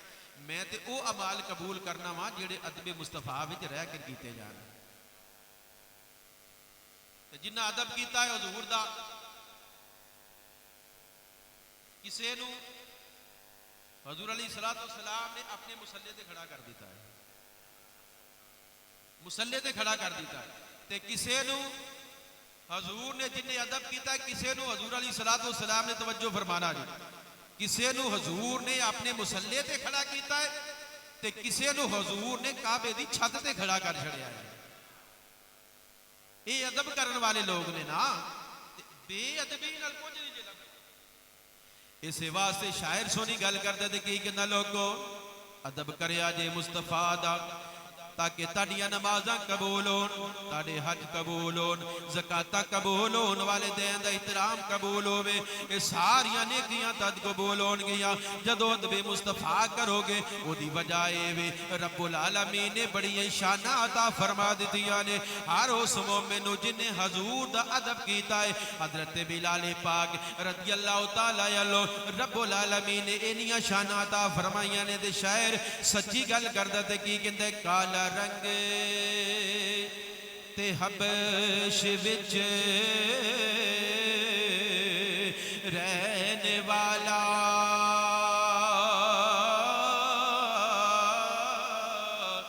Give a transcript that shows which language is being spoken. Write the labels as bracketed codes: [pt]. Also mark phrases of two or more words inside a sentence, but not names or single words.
[pa] میں تے او اعمال قبول کرنا وا جڑے ادب مصطفیٰ وچ رہ کے کیتے جان. تے جنہ ادب کیتا ہے حضور دا کسے نوں حضور علیہ السلام نے اپنے مسلے تے کھڑا کر دیتا ہے مسلے تے کھڑا کر دیتا ہے. تے کسے نوں حضور نے جن نے ادب کیتا ہے کسے نوں حضور علیہ السلام نے توجہ فرمانا جی کسے نوں حضور نے اپنے مسلے تے کھڑا کیتا ہے تے کسے نوں حضور نے کعبے دی چھت تے کھڑا کر چھڑیا ہے. یہ ادب کرن والے لوگ نے نا بے ادبی نال کچھ نہیں جے لگدا. اس واسطے شاعر سونی گل کردا تے کی کہندا لوگو ادب کریا جے مصطفیٰ دا تاکہ تاڑیاں نمازاں قبول ہون تاڑے حج قبول ہون زکاتاں قبول ہون والدین دا احترام قبول ہوے. اے ساریاں نیکیاں تد قبول ہون گیاں جدوں ادب مصطفیٰ کرو گے. او دی وجہ اے وے رب العالمین نے بڑی شاناں عطا فرما دتیاں نے ہر اس مومن نوں جن نے حضور دا ادب کیتا ہے. حضرت بلال پاک رضی اللہ تعالی عنہ رب العالمین نے انیاں شاناں عطا فرمائیاں نے. تے شاعر سچی گل کردا تے کی کہندا کالا رنگ تے حبش وچ رہنے والا